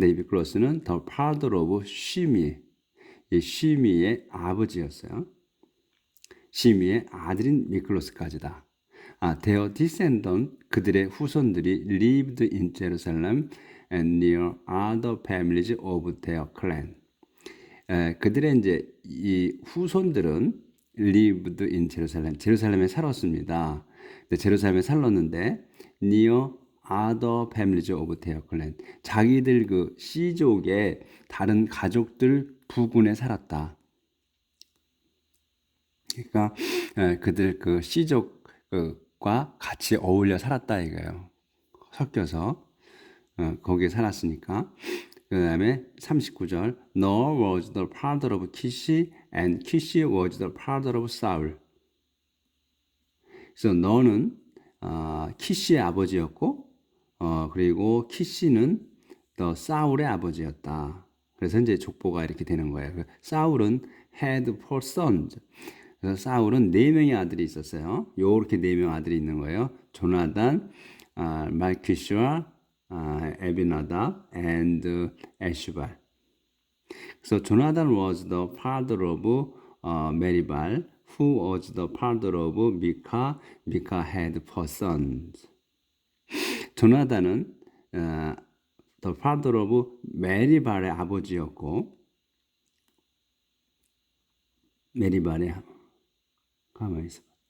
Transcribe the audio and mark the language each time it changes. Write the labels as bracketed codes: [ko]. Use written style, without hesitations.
[ko] 근데 이 미클로스는 [en] the father of [ko] 시미, 이 시미의 아버지였어요. 시미의 아들인 미클로스까지다. [en] their descendants, [ko] 그들의 후손들이 [en] lived in Jerusalem and near other families of their clan. [ko] 그들의 이제 이 후손들은 [en] lived in Jerusalem, [ko] 제루살렘에 살았습니다. 제루살렘에 살았는데 [en] near other families of their clan, [ko] 자기들 그 씨족의 다른 가족들 부군에 살았다. 그러니까 그들 그 씨족과 같이 어울려 살았다 이거예요. 섞여서 거기에 살았으니까. 그 다음에 [en] 39절 Nor was the father of Kish, and Kish was the father of Saul. [ko] 그래서 너는 키시의 아버지였고, 그리고 키시는 더 사울의 아버지였다. 그래서 이제 족보가 이렇게 되는 거예요. [en] 사울은 had four sons. [ko] 그래서 사울은 4명의 아들이 있었어요. 요렇게 4명 아들이 있는 거예요. 조나단, 말키슈아, 에비나답, and 에슈발. [en] 그래서 조나단 was the father of 메리발, who was the father of 미카. 미카 had four sons. [ko] 조나단은 [en] the father of [ko] 메리발의 아버지였고, 메리발의 가만히 있어.